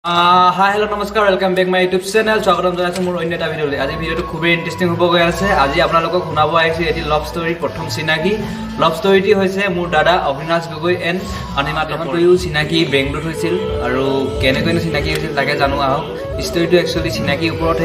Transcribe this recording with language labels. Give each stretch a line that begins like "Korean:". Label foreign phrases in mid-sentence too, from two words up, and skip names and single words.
English: hi hello namaskar welcome back my YouTube channel
Assamese: स्वागतम জানাইছো মোৰ অন্য এটা ভিডিঅ'লৈ আজি ভিডিঅ'টো খুবেই ইন্টাৰেষ্টিং হ'ব গৈ আছে আজি আপোনালোকক শুনাব আহিছে এটি
English: love story
Assamese: প্ৰথম চিনাকি লভ ষ্টৰীটি হৈছে মোৰ দাদা অভিনাশ গগৈ এণ্ড অনিমা তপনটো চিনাকি বেংগলোৰত হৈছিল আৰু কেনেকৈ চিনাকি হৈছিল তাকে জানো আহক ষ্টৰীটো একচুৱেলি চিনাকিৰ ওপৰতহে